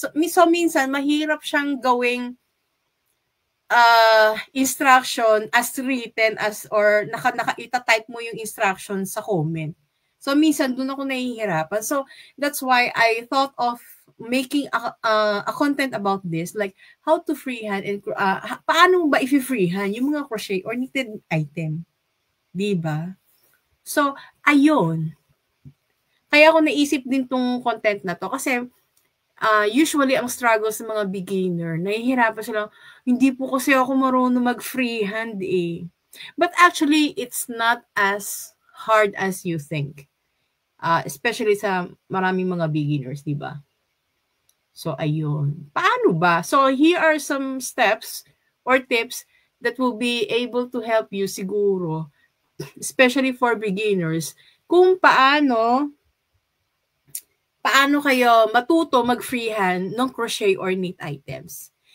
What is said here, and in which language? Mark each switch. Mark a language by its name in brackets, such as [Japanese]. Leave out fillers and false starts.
[Filipino] So minsan, mahirap siyang gawing instruction [English] as written [Filipino] or naka-type mo yung instruction sa comment. So minsan, doon ako nahihirapan. [English] So that's why I thought of making a content about this, like how to freehand and [Filipino] paano ba i-freehand yung mga [English] crochet or knitted item. [Filipino] Diba? So, ayun. Kaya ako naisip din tong content na to kasi usually ang struggle sa mga beginner, nahihirapan sila, hindi po kasi ako marunong mag-freehand eh. [English] But actually, it's not as hard as you think. [Filipino] Especially sa maraming mga beginners, diba? So, ayun. Paano ba? [English] So, here are some steps or tips that will be able to help you [Filipino] siguro, [English] especially for beginners, [Filipino] kung paano kayo matuto mag-freehand ng [English] crochet or knit items.